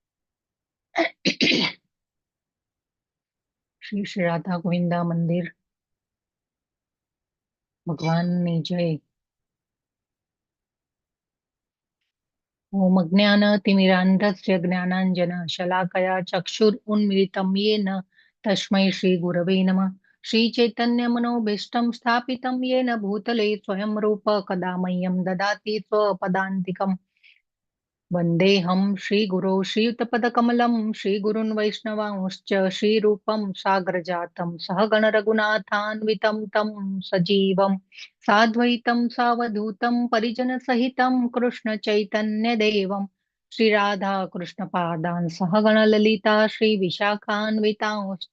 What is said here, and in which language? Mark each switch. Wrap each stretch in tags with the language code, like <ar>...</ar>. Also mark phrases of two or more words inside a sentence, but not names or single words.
<gu>શ્રી શ્રી રાધા ગોવિંદા મંદિર ભગવાનની જય.</gu> <sa>ઓમ અજ્ઞાનતિમિરાન્ધસ્ય જ્ઞાનાંજન શલાકયા ચક્ષુરુન્મિલિतं येन तस्मै श्रीगुरवे नमः. श्रीचैतन्यमनोभीष्टं स्थापितं येन भूतले स्वयं रूप कदा मह्यं ददाति स्वपदान्तिकम्. वन्देऽहं श्रीगुरो श्रीयुतपदकमलं श्रीगुरून् वैष्णवांश्च श्रीरूपं साग्रजातं सहगण रघुनाथान्वितं तं सजीवं साद्वैतं सावधूतं परिजनसहितं कृष्णचैतन्यदेवं श्रीराधा कृष्णपादान् सहगण ललिता श्रीविशाखान्वितांश्च.</sa>